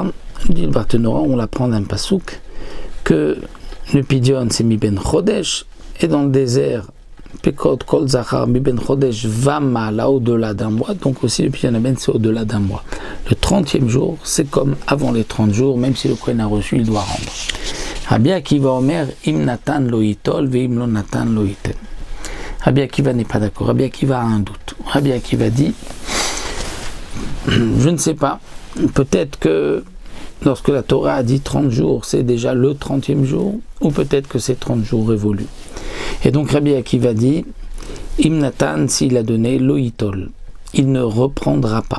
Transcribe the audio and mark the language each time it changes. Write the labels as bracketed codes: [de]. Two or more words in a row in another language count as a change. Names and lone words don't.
[fr] Dit le Barthénoura, on l'apprend d'un pasouk, que le Pidyon, c'est [he] מבן חודש, [fr] et dans le désert, [he] פקוד כל זכר מבן חודש ומעלה, [fr] là au-delà d'un mois, donc aussi le [he] פדיון הבן, [fr] c'est au-delà d'un mois. Le 30e jour, c'est comme avant les 30 jours, même si le Kohen a reçu, il doit rendre. [he] רבי עקיבא אומר אם נתן לא יטול ואם לא נתן לא יתן. [fr] Rabbi Akiva n'est pas d'accord. Rabbi Akiva a un doute. Rabbi Akiva dit, je ne sais pas, peut-être que lorsque la Torah a dit 30 jours, c'est déjà le 30e jour, ou peut-être que c'est 30 jours révolus. Et donc Rabbi Akiva dit, [he] אם נתן, [fr] s'il a donné, [he] לא יטול, [fr] il ne reprendra pas.